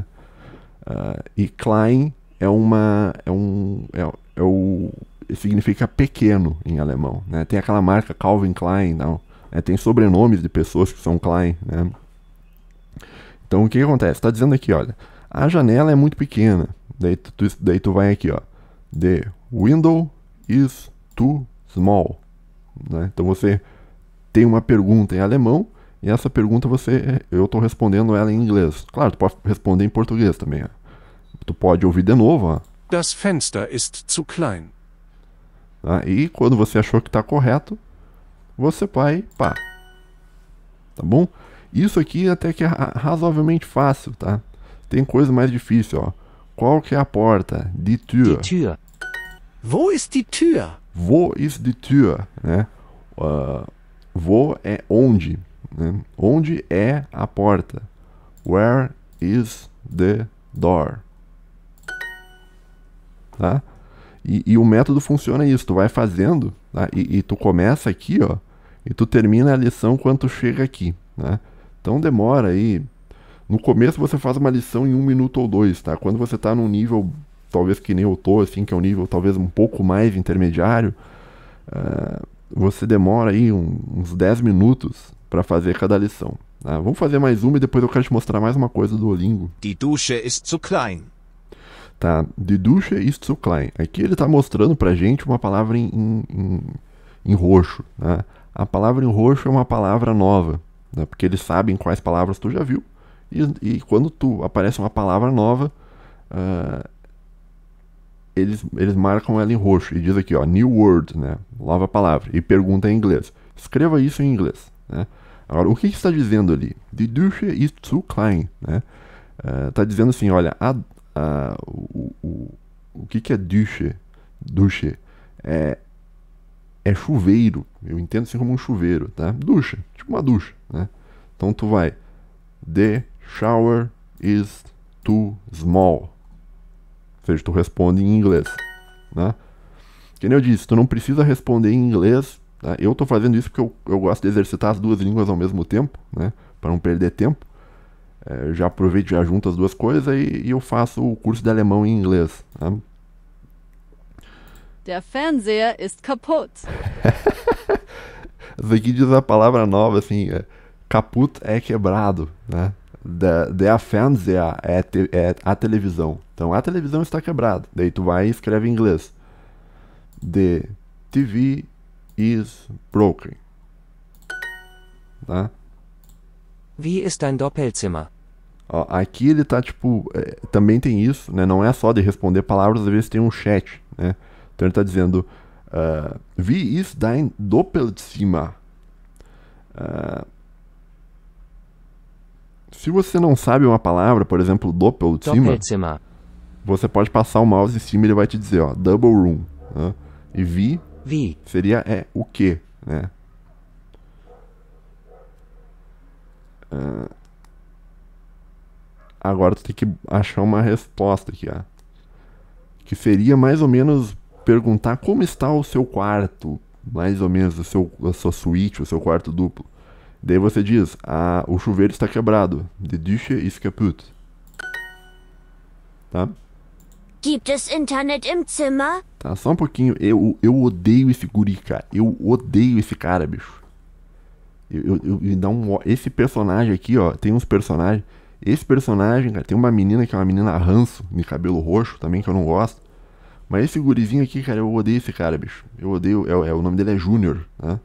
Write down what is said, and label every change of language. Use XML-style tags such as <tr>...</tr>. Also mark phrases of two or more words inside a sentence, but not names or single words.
<pt>E klein significa pequeno em alemão, né? Tem aquela marca Calvin Klein, não. Tem sobrenomes de pessoas que são Klein, né? Então o que acontece? Está dizendo aqui, olha, a janela é muito pequena. Daí tu vai aqui, ó.</pt> <en>The window is too small.</en> <pt>Né? Então você tem uma pergunta em alemão e essa pergunta eu estou respondendo ela em inglês. Claro, tu pode responder em português também. Ó. Tu pode ouvir de novo, ó.</pt> <de>Das Fenster ist zu klein.</de> <pt>Tá? E quando você achou que está correto, você vai pá. Tá bom? Isso aqui até que é razoavelmente fácil, tá? Tem coisa mais difícil, ó. Qual que é a porta?</pt> <de>Die Tür.</de> <pt>Die Tür.</pt> <de>Wo ist die Tür? Wo ist die Tür?</de> <pt>Né? Wo é onde. Né? Onde é a porta?</pt> <en>Where is the door?</en> <pt>Tá? E o método funciona isso. Tu vai fazendo, tá? E tu começa aqui, ó. E tu termina a lição quando tu chega aqui, né? Então demora aí. No começo você faz uma lição em 1 minuto ou 2, tá? Quando você tá num nível, talvez que nem eu tô, assim, que é um nível talvez um pouco mais intermediário, você demora aí uns 10 minutos para fazer cada lição. Tá? Vamos fazer mais uma e depois eu quero te mostrar mais uma coisa do Duolingo.</pt> <de>Die Dusche ist zu klein. Tá, die Dusche ist zu klein.</de> <pt>Aqui ele tá mostrando pra gente uma palavra em roxo, tá? A palavra em roxo é uma palavra nova, né? Porque eles sabem quais palavras tu já viu. E quando aparece uma palavra nova, eles marcam ela em roxo. E diz aqui, ó,</pt> <en>new word,</en> <pt>né? Nova palavra. E pergunta em inglês. Escreva isso em inglês, né? Agora, o que está dizendo ali?</pt> <de>Die Dusche ist zu klein,</de> <pt>né? Tá dizendo assim, olha, o que é Dusche? Dusche é chuveiro. Eu entendo assim como um chuveiro, tá? Ducha, tipo uma ducha, né? Então tu vai,</pt> <en>the shower is too small.</en> <pt>Ou seja, tu responde em inglês, né? Que nem eu disse, tu não precisa responder em inglês, tá? Eu tô fazendo isso porque eu gosto de exercitar as duas línguas ao mesmo tempo, né? Para não perder tempo. Eu já aproveito, já junto as duas coisas e eu faço o curso de alemão em inglês, tá?</pt> <de>Der Fernseher ist kaputt.</de> <pt>Isso aqui diz a palavra nova, assim, kaputt é quebrado, né?</pt> <de>Der Fernseher</de> <pt>é a televisão. Então, a televisão está quebrada. Daí tu vai e escreve em inglês.</pt> <en>The TV is broken.</en> <pt>Tá?</pt> <de>Wie ist dein Doppelzimmer?</de> <pt>Ó, aqui ele tá, tipo, também tem isso, né? Não é só de responder palavras, às vezes tem um chat, né? Então ele tá dizendo,</pt> <de>wie ist dein Doppelzimmer?</de> <pt>Se você não sabe uma palavra, por exemplo, Doppelzimmer, você pode passar o mouse em cima e ele vai te dizer, ó,</pt> <en>double room,</en> <pt>né? E wie seria o que, né? Agora tu tem que achar uma resposta aqui, ó. Que seria mais ou menos perguntar como está o seu quarto, mais ou menos a sua suíte, o seu quarto duplo. Daí você diz, o chuveiro está quebrado.</pt> <de>Die Dusche ist kaputt. Tá? Gibt es Internet im Zimmer?</de> <pt>Tá, só um pouquinho. Eu odeio esse guri, cara. Eu odeio esse cara, bicho. Esse personagem aqui, ó, tem uns personagens. Esse personagem, cara, tem uma menina que é uma menina ranço, de cabelo roxo também, que eu não gosto. Mas esse gurizinho aqui, cara, eu odeio esse cara, bicho. Eu odeio, o nome dele é Júnior, né?</pt>